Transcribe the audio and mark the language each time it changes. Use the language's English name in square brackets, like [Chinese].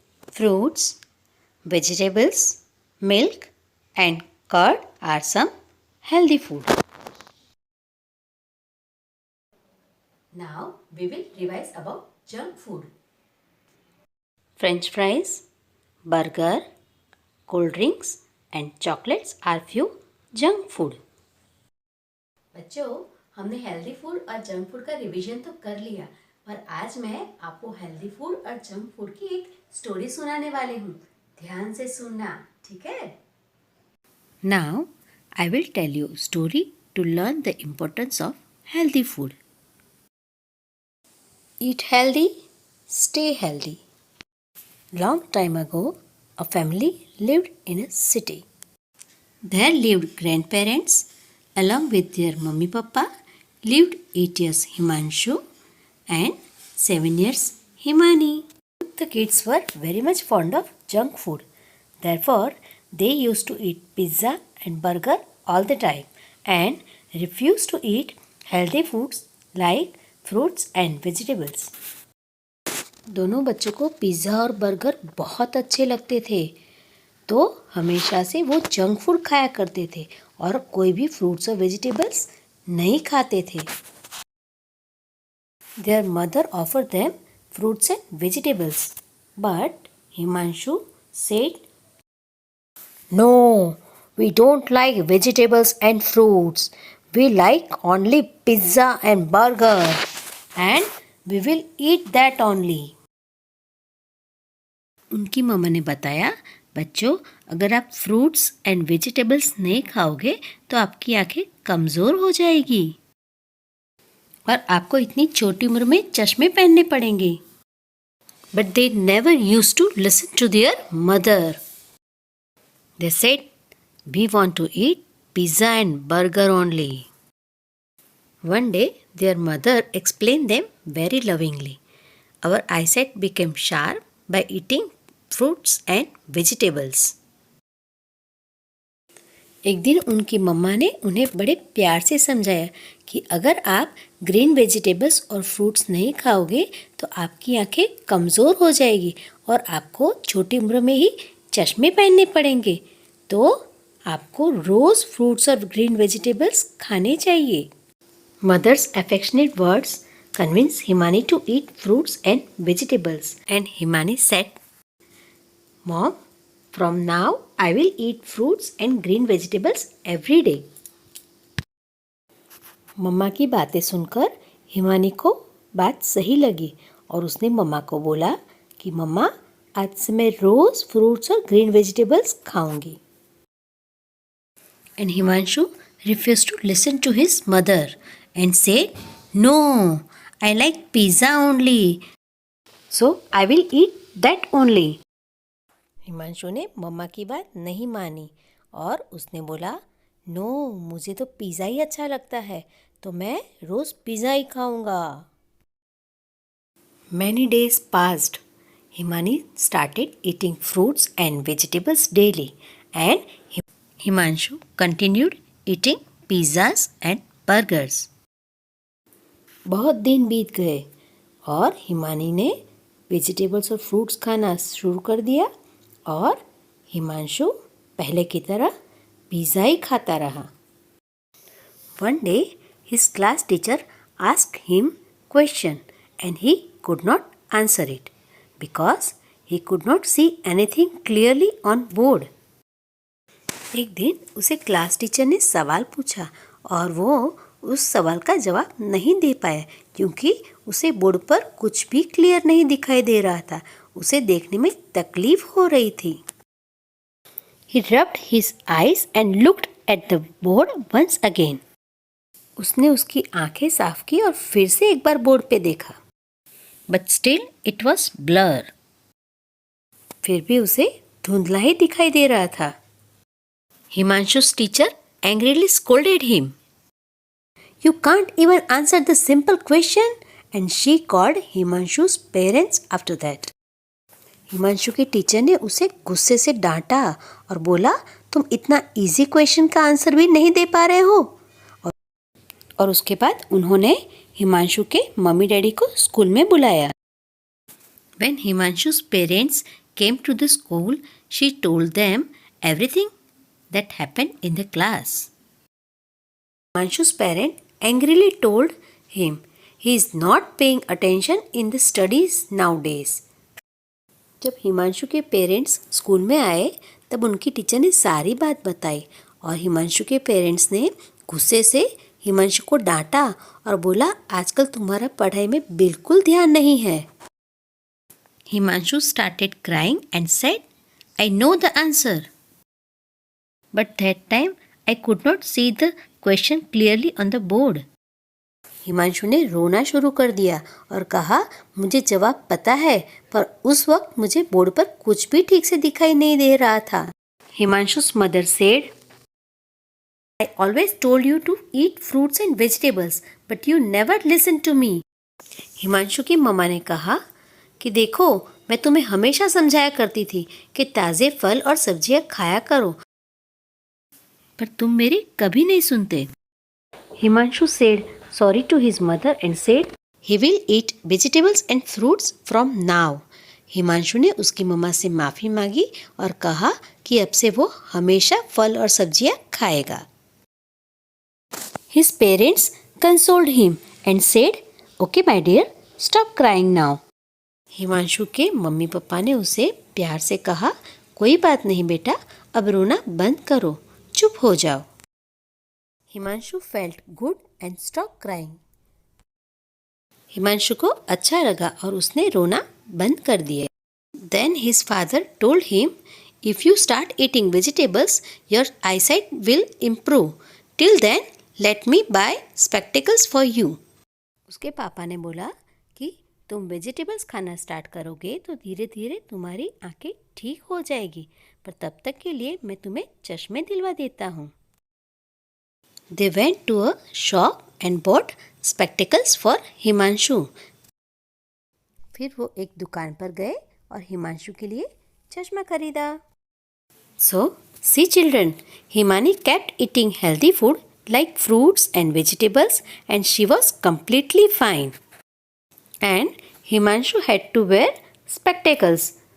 [English] Fruits, vegetables, milk and curd are some healthy food. Now we will revise about junk food. French fries, burger, cold drinks and chocolates are few junk food. [Hindi] बच्चों, हमने healthy food और junk food का revision तो कर लिया, पर आज मैं आपको हेल्दी फूड और जंक फूड की एक स्टोरी सुनाने वाली हूँ। ध्यान से सुनना, ठीक है? [English] Now I will tell you story to learn the importance of healthy food. Eat healthy, stay healthy. Long time ago, a family lived in a city. There lived grandparents along with their mummy papa. Lived 8 years Himanshu and 7 years Himani. The kids were very much fond of junk food. Therefore, they used to eat pizza and burger all the time and refused to eat healthy foods like fruits and vegetables. [Hindi] दोनों बच्चों को pizza और burger बहुत अच्छे लगते थे, तो हमेशा से वो जंक फूड खाया करते थे और कोई भी फ्रूट्स और वेजिटेबल्स नहीं खाते थे. [English] Their mother offered them fruits and vegetables, but Himanshu said, "No, we don't like vegetables and fruits. We like only pizza and burger, and we will eat that only." [Hindi] उनकी मम्मा ने बताया, बच्चों, अगर आप फ्रूट्स एंड वेजिटेबल्स नहीं खाओगे तो आपकी आंखें कमज़ोर हो जाएगी और आपको इतनी छोटी उम्र में चश्मे पहनने पड़ेंगे. [English] But they never used to listen to their mother. They said, we want to eat pizza and burger only. One day, their mother explained them very lovingly. Our eyesight became sharp by eating fruits and vegetables. [Hindi] एक दिन उनकी मम्मा ने उन्हें बड़े प्यार से समझाया कि अगर आप ग्रीन वेजिटेबल्स और फ्रूट्स नहीं खाओगे तो आपकी आंखें कमज़ोर हो जाएगी और आपको छोटी उम्र में ही चश्मे पहनने पड़ेंगे. तो आपको रोज़ फ्रूट्स और ग्रीन वेजिटेबल्स खाने चाहिए. [English] Mother's affectionate words convinced Himani to eat fruits and vegetables, and Himani said, "Mom, from now I will eat fruits and green vegetables every day." [Hindi] मम्मा की बातें सुनकर हिमानी को बात सही लगी और उसने मम्मा को बोला कि मम्मा, आज से मैं रोज़ फ्रूट्स और ग्रीन वेजिटेबल्स खाऊंगी. [English] And Himanshu refused to listen to his mother and said, "No, I like pizza only. So I will eat that only." [Hindi] Himanshu ने मम्मा की बात नहीं मानी और उसने बोला, नो, मुझे तो पिज़्ज़ा ही अच्छा लगता है, तो मैं रोज़ पिज़्ज़ा ही खाऊंगा. [English] Many days passed. Himani started eating fruits and vegetables daily, and Himanshu continued eating pizzas and burgers. [Hindi] बहुत दिन बीत गए और हिमानी ने वेजिटेबल्स और फ्रूट्स खाना शुरू कर दिया और हिमांशु पहले की तरह पिज़्ज़ा ही खाता रहा. [English] One day his class teacher asked him question and he could not answer it because he could not see anything clearly on board. [Hindi] एक दिन उसे क्लास टीचर ने सवाल पूछा और वो उस सवाल का जवाब नहीं दे पाया क्योंकि उसे बोर्ड पर कुछ भी क्लियर नहीं दिखाई दे रहा था. उसे देखने में तकलीफ हो रही थी. [English] He rubbed his eyes and looked at the board once again. [Hindi] उसने उसकी आंखें साफ की और फिर से एक बार बोर्ड पे देखा. [English] But still it was blur. [Hindi] फिर भी उसे धुंधला ही दिखाई दे रहा था. [English] Himanshu's teacher angrily scolded him. You can't even answer the simple question, and she called Himanshu's parents after that. [Hindi] Himanshu के टीचर ने उसे गुस्से से डांटा और बोला, तुम इतना इजी क्वेश्चन का आंसर भी नहीं दे पा रहे हो. और उसके बाद उन्होंने हिमांशु के मम्मी डैडी को स्कूल में बुलाया. [English] When Himanshu's parents came to the school, she told them everything that happened in the class. Himanshu's parents angrily told him he is not paying attention in the studies nowadays. [Hindi] जब हिमांशु के parents school में आए तब उनकी teacher ने सारी बात बताई और हिमांशु के पेरेंट्स ने गुस्से से हिमांशु को डांटा और बोला, आजकल तुम्हारा पढ़ाई में बिल्कुल ध्यान नहीं है. [English] Himanshu started crying and said, I know the answer. But that time I could not see the question clearly on the board. [Hindi] Himanshu ने रोना शुरू कर दिया और कहा, मुझे जवाब पता है पर उस वक्त मुझे बोर्ड पर कुछ भी ठीक से दिखाई नहीं दे रहा था. [English] Himanshu's mother said, I always told you to eat fruits and vegetables, but you never listened to me. [Hindi] Himanshu की मम्मा ने कहा कि देखो, मैं तुम्हें हमेशा समझाया करती थी कि ताज़े फल और सब्जियां खाया करो, पर तुम मेरी कभी नहीं सुनते. [English] Himanshu said sorry to his mother and said he will eat vegetables and fruits from now. [Hindi] Himanshu ने उसकी मम्मा से माफ़ी मांगी और कहा कि अब से वो हमेशा फल और सब्जियां खाएगा. [English] His parents consoled him and said, Okay my dear, stop crying now. [Hindi] Himanshu के मम्मी पापा ने उसे प्यार से कहा, कोई बात नहीं बेटा, अब रोना बंद करो, चुप हो जाओ. [English] Himanshu felt good and stopped crying. [Hindi] Himanshu को अच्छा लगा और उसने रोना बंद कर दिया. [English] Then his father told him, if you start eating vegetables, your eyesight will improve. Till then, let me buy spectacles for you. [Hindi] उसके पापा ने बोला कि तुम वेजिटेबल्स खाना स्टार्ट करोगे तो धीरे धीरे तुम्हारी आंखें ठीक हो जाएगी, पर तब तक के लिए मैं तुम्हें चश्मे दिलवा देता हूँ. [English] They went to a shop and bought spectacles for Himanshu. [Hindi] फिर वो एक दुकान पर गए और हिमांशु के लिए चश्मा खरीदा. [English] So, see children, Himani kept eating healthy food like fruits and vegetables and she was completely fine. And Himanshu had to wear spectacles.